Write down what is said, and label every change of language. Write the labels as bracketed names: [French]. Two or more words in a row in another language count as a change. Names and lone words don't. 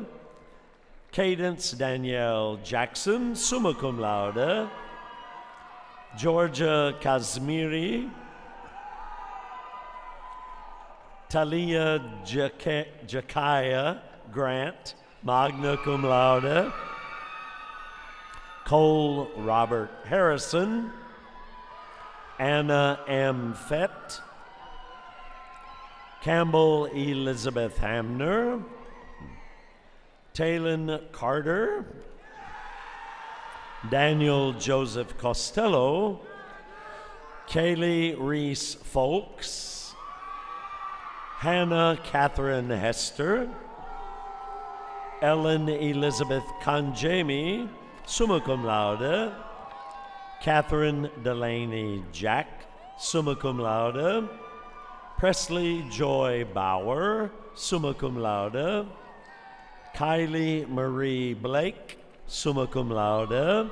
[English] Cadence Danielle Jackson, [Latin] summa cum laude. [English] Georgia Kazmiri. Talia Jakaya Grant, [Latin] magna cum laude. [English] Cole Robert Harrison. Anna M. Fett. Campbell Elizabeth Hamner. Talon Carter. Daniel Joseph Costello. Kaylee Reese Folks. Hannah Catherine Hester. Ellen Elizabeth Kanjemi, [Latin] summa cum laude. [English] Catherine Delaney Jack, [Latin] summa cum laude. [English] Presley Joy Bauer, [Latin] summa cum laude. [English] Kylie Marie Blake, [Latin] summa cum laude.